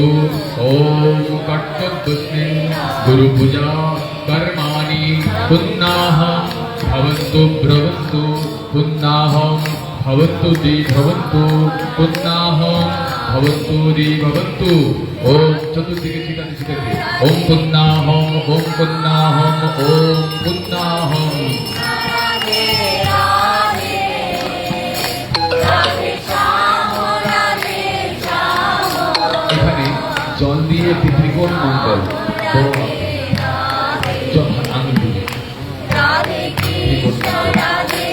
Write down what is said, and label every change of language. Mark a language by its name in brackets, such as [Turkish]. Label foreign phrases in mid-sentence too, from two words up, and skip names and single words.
[Sanskrit] ওম কর্তব্যস্মি গুরু পূজা কর্মাণি পুণ্যাহম ভবন্তু ব্রবন্তু পুণ্যাহম ভবন্তু দি ভবন্তু পুণ্যাহম ভবন্তু দি ভবন্তু। [Bangla] ওম চতুর্দিকে ছিটাতে ছিটাতে [Sanskrit] ওম পুণ্যাহম ওম পুণ্যাহম ওম পুণ্যাহম। [Bangla] এখানে জল দিয়ে একটি ত্রিকোণ মণ্ডল আঙুল দিয়ে ত্রিকোণ মণ্ডল।